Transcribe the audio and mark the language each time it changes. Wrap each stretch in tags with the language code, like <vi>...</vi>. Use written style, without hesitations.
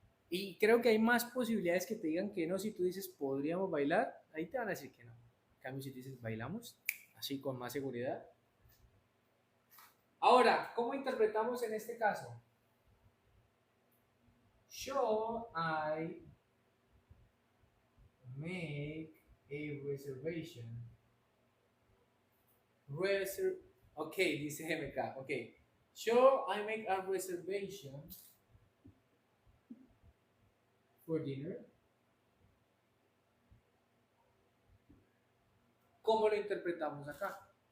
<es>Y creo que hay más posibilidades que te digan que no. Si tú dices podríamos bailar, ahí te van a decir que no. En cambio, si tú dices bailamos, así con más seguridad, Ahora, ¿cómo interpretamos en este caso?</es> <en>Shall I make a reservation? Ok, dice MK. Ok. Shall I make a reservation for dinner?</en> <es>¿Cómo lo interpretamos acá?</es>